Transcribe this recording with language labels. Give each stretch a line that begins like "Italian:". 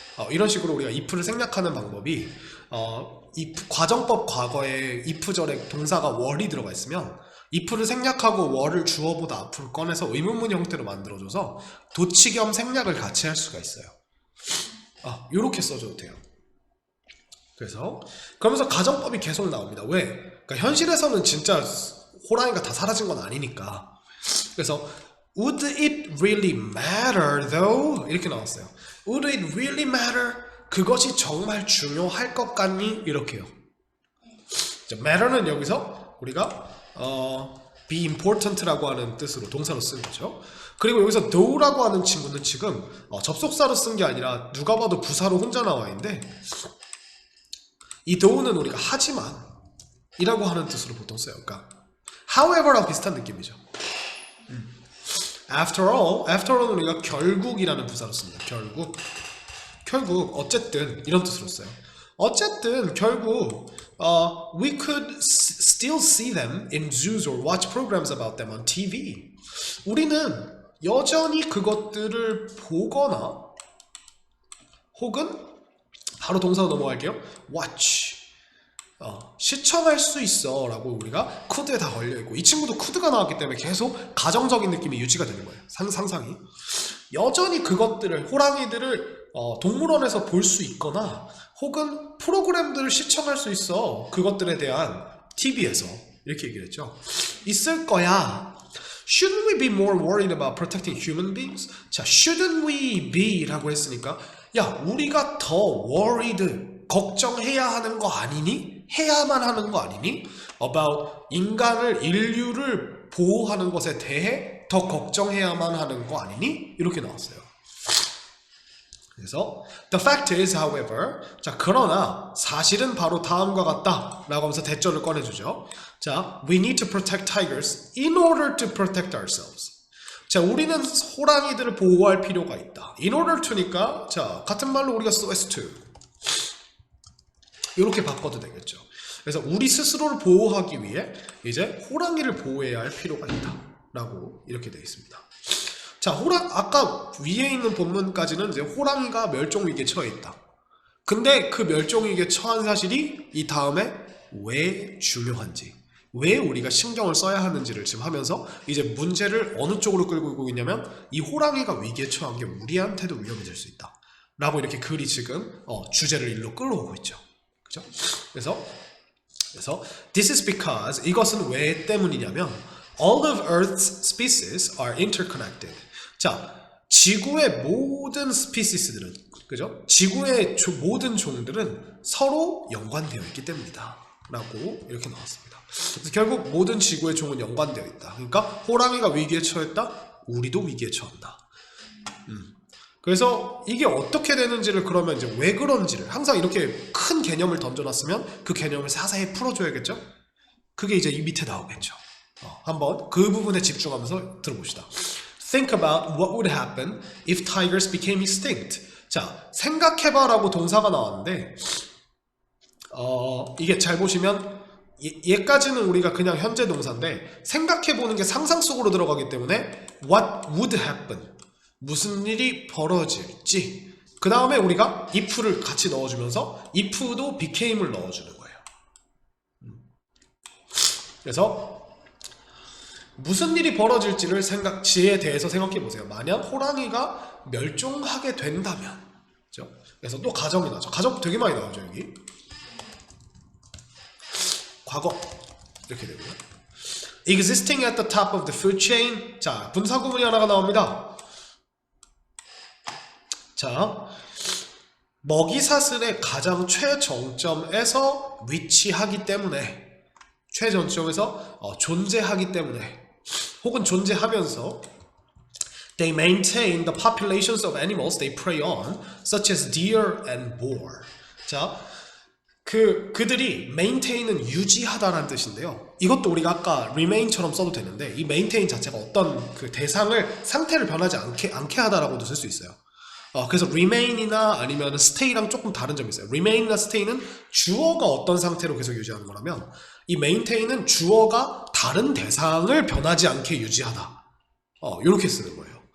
Korean: 이런 식으로 우리가 if를 생략하는 방법이 if, 과정법 과거에 if절에 동사가 were이 들어가 있으면 if를 생략하고 were를 주어보다 앞으로 꺼내서 의문문 형태로 만들어줘서 도치 겸 생략을 같이 할 수가 있어요. 이렇게 써줘도 돼요. 그래서 그러면서 가정법이 계속 나옵니다. 왜? 그러니까 현실에서는 진짜 호랑이가 다 사라진 건 아니니까. 그래서
English: would it really matter though?
Korean: 이렇게 나왔어요.
English: Would it really matter?
Korean: 그것이 정말 중요할 것 같니? 이렇게요. matter는 여기서 우리가 be important라고 하는 뜻으로 동사로 쓴 거죠. 그리고 여기서 though라고 하는 친구는 지금 접속사로 쓴 게 아니라 누가 봐도 부사로 혼자 나와 있는데, 이 though는 우리가 하지만 이라고 하는 뜻으로 보통 써요. 그러니까 however랑 비슷한 느낌이죠. after all은 우리가 결국이라는 부사로 씁니다. 결국 어쨌든 이런 뜻으로 써요. 어쨌든 결국
English: we could still see them in zoos or watch programs about them on TV.
Korean: 우리는 여전히 그것들을 보거나 혹은 바로 동사로 넘어갈게요. watch 시청할 수 있어 라고 우리가 could에 다 걸려있고, 이 친구도 could가 나왔기 때문에 계속 가정적인 느낌이 유지가 되는 거예요. 상상이. 여전히 그것들을, 호랑이들을 동물원에서 볼 수 있거나 혹은 프로그램들을 시청할 수 있어, 그것들에 대한 TV에서. 이렇게 얘기를 했죠. 있을 거야.
English: Shouldn't we be more worried about protecting human beings?
Korean: 자,
English: shouldn't we be
Korean: 라고 했으니까, 야, 우리가 더 worried, 걱정해야 하는 거 아니니? 해야만 하는 거 아니니? about 인류를 보호하는 것에 대해 더 걱정해야만 하는 거 아니니? 이렇게 나왔어요. 그래서
English: the fact is, however,
Korean: 자, 그러나 사실은 바로 다음과 같다 라고 하면서 대절을 꺼내주죠.
English: 자, we need to protect tigers in order to protect ourselves.
Korean: 자, 우리는 호랑이들을 보호할 필요가 있다. in order to니까, 자, 같은 말로 우리가 so as to 이렇게 바꿔도 되겠죠. 그래서 우리 스스로를 보호하기 위해 이제 호랑이를 보호해야 할 필요가 있다 라고 이렇게 되어 있습니다. 자, 아까 위에 있는 본문까지는 이제 호랑이가 멸종위기에 처해 있다. 근데 그 멸종위기에 처한 사실이 이 다음에 왜 중요한지, 왜 우리가 신경을 써야 하는지를 지금 하면서 이제 문제를 어느 쪽으로 끌고 있냐면, 이 호랑이가 위기에 처한 게 우리한테도 위험해질 수 있다 라고 이렇게 글이 지금 주제를 일로 끌어오고 있죠. 그죠?
English: 그래서 this is because,
Korean: 이것은 왜 때문이냐면
English: all of Earth's species are interconnected.
Korean: 자, 지구의 모든 스피시스들은, 그죠? 지구의 모든 종들은 서로 연관되어 있기 때문이다 라고 이렇게 나왔습니다. 그래서 결국 모든 지구의 종은 연관되어 있다. 그러니까 호랑이가 위기에 처했다, 우리도 위기에 처한다. 그래서 이게 어떻게 되는지를, 그러면 이제 왜 그런지를 항상 이렇게 큰 개념을 던져놨으면 그 개념을 자세히 풀어줘야겠죠? 그게 이제 이 밑에 나오겠죠. 한번 그 부분에 집중하면서 들어봅시다.
English: Think about what would happen if tigers became extinct.
Korean: 자, 생각해봐 라고 동사가 나왔는데, 이게 잘 보시면 얘까지는 우리가 그냥 현재 동사인데, 생각해보는 게 상상 속으로 들어가기 때문에
English: what would happen,
Korean: 무슨 일이 벌어질지, 그 다음에 우리가 if를 같이 넣어주면서 if도 became을 넣어주는 거예요. 그래서 무슨 일이 벌어질지에 대해서 생각해 보세요. 만약 호랑이가 멸종하게 된다면, 그렇죠? 그래서 또 가정이 나죠. 가정 되게 많이 나오죠. 여기 과거 이렇게 되고요.
English: Existing at the top of the food chain.
Korean: 자, 분사 구문이 하나가 나옵니다. 자, 먹이 사슬의 가장 최정점에서 위치하기 때문에, 최정점에서 존재하기 때문에, 혹은 존재하면서
English: They maintain the populations of animals they prey on, such as deer and boar.
Korean: 자, 그들이 maintain은 유지하다라는 뜻인데요. 이것도 우리가 아까 remain처럼 써도 되는데 이 maintain 자체가 어떤 그 대상을 상태를 변하지 않게 하다라고도 쓸 수 있어요. 그래서 remain이나 아니면 stay랑 조금 다른 점이 있어요. remain이나 stay는 주어가 어떤 상태로 계속 유지하는 거라면 이 maintain은 주어가 다른 대상을 변하지 않게 유지하다. 이렇게 쓰는 거예요.